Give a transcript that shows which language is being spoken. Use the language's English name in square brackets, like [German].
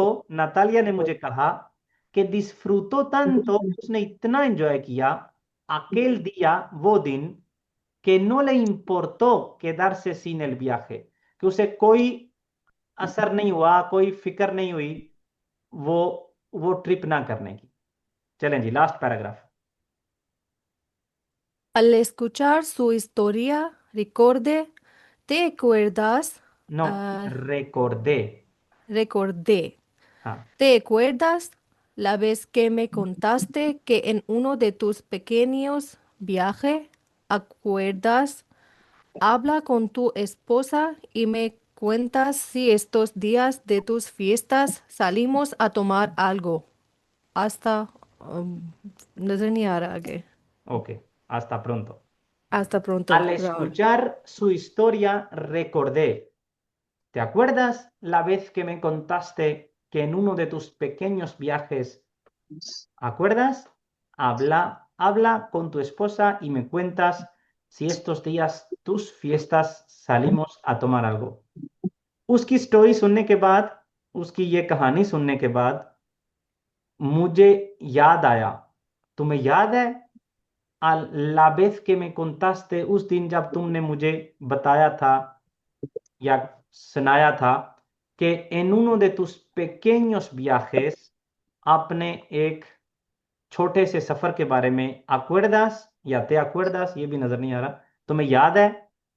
[Hindi] Natalia ने मुझे कहा कि [Spanish] disfrutó tanto, [Hindi] उसने इतना एंजॉय किया [Spanish] aquel día, [Hindi] वो दिन, [Spanish] que no le importó quedarse sin el viaje, [Hindi] कि उसे कोई असर नहीं हुआ, कोई फिक्र नहीं हुई वो वो ट्रिप ना करने की. चलें जी, last paragraph. [Spanish] Al escuchar su historia, recordé, ¿te acuerdas? No, Ah, recordé. recordé. [Hindi] हाँ, [Spanish] ¿Te acuerdas la vez que me contaste que en uno de tus pequeños viajes, acuerdas, habla con tu esposa y me cuentas si estos días de tus fiestas salimos a tomar algo? [Hindi] Hasta, नजर नहीं आ रहा आगे. [Spanish] ok, hasta pronto. Hasta pronto, Al Raúl. escuchar su historia, recordé. ¿Te acuerdas la vez que me contaste que en uno de tus pequeños viajes, acuerdas? Habla con tu esposa y me cuentas si estos días, tus fiestas, salimos a tomar algo. [Hindi] उसकी story सुनने के बाद, उसकी ये कहानी सुनने के बाद मुझे याद आया. तुम्हें याद है [Spanish] la vez que me contaste, [Hindi] उस दिन जब तुमने मुझे बताया था या सुनाया था कि [Spanish] en uno de tus pequeños viajes, [Hindi] आपने एक छोटे से सफर के बारे में acuerdas या [Spanish] te acuerdas, [Hindi] ये भी नजर नहीं आ रहा, तुम्हें याद है.